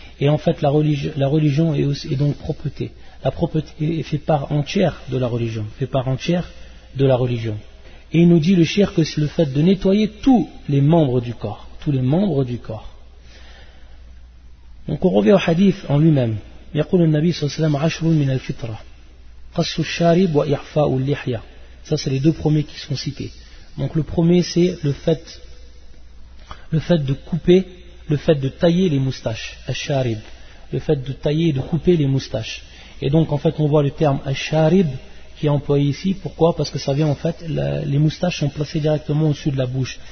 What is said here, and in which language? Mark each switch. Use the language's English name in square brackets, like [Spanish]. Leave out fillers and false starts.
[French] Et en fait, la religion est, aussi, est donc propreté. La propreté fait part entière de la religion. Et il nous dit, le shirk, que c'est le fait de nettoyer tous les membres du corps. Donc on revient au hadith en lui-même. [Arabic] يقول النبي صلى الله عليه وسلم عشر من الفطرة قص الشارب وإعفاء اللحية. [French] Ça, c'est les deux premiers qui sont cités. Donc le premier, c'est le fait de tailler les moustaches, al-sharib, le fait de tailler et de couper les moustaches. Et donc en fait on voit le terme al-sharib qui est employé ici. Pourquoi? Parce que ça vient en fait, les moustaches sont placées directement au-dessus de la bouche.